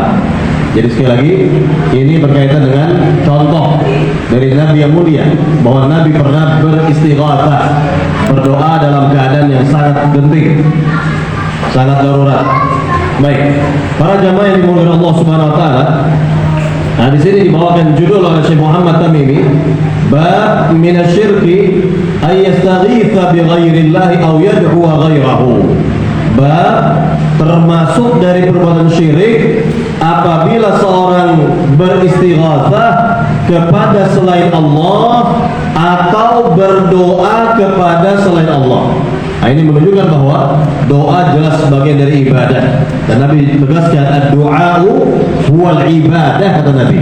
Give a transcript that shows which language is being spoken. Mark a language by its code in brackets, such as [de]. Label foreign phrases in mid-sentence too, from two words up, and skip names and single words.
[id] Jadi sekali lagi, ini berkaitan dengan contoh dari Nabi yang mulia bahwa Nabi pernah beristighatsah, berdoa dalam keadaan yang sangat genting, sangat darurat. Baik, para jamaah yang dimuliakan Allah [ar] سبحانه وتعالى, [id] nah di sini dibawakan judul oleh Syekh Muhammad Tamimi, [ar] باب من الشرك أن يستغيث بغير الله أو يدعو غيره. [id] Bab termasuk dari perbuatan syirik apabila seorang beristighatsah kepada selain Allah atau berdoa kepada selain Allah. Nah, ini menunjukkan bahwa doa jelas sebagian dari ibadah, dan Nabi tegaskan [ar] الدعاء هو العبادة, [id] kata Nabi.